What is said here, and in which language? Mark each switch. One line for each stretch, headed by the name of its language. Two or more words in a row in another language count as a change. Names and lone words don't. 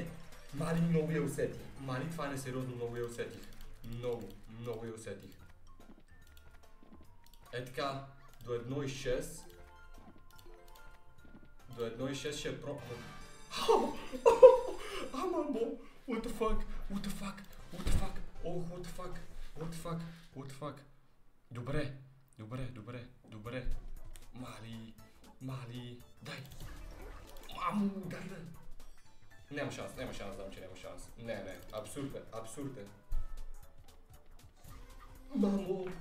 Bulgarian: Мали, много я усетих. Мали, това е несериозно, много я усетих. Много я усетих. Е така, до 1,6. До 1,6 ще е про... Мамо!
English: What the fuck? Oh, what the fuck?
Bulgarian: Добре. Мали, дай! Мамо, дай бе! Няма шанс, знам, че няма шанс. Не, абсурд е. Мамо!